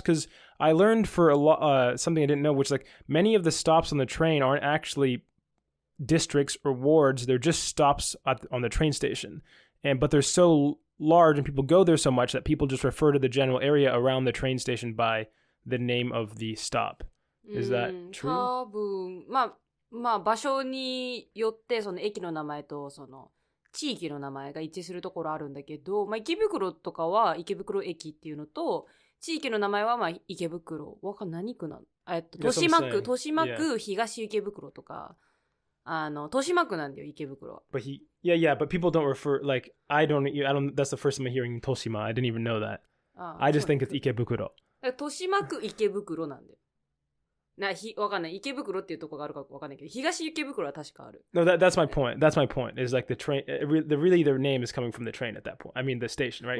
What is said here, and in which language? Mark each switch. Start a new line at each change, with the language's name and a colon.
English: Because I learned for a lot something I didn't know, which like many of the stops on the train aren't actually districts or wards, they're just stops on the train station, but they're so large and people go there so much that people just refer to the general area around the train station by the name of the stop. Is that true?
Japanese: 多分まあ場所によってその駅の名前とその地域の名前が一致するところあるんだけど、池袋とかは池袋駅っていうのと、地域の名前は池袋、何区なの？豊島区東池袋とか、豊島区なんだよ池袋は。
English: But but people don't refer, like I don't. That's the first time I'm hearing Toshima. I didn't even know that. I just think it's 池袋。
Japanese: 豊島区池袋なんだよ。わかんない。池袋っていうところがあるかわかんないけど、東池袋は確かある。
English: No, that's my point. That's my point. Is like the train. Really, their name is coming from the train at that point. I mean, the station, right?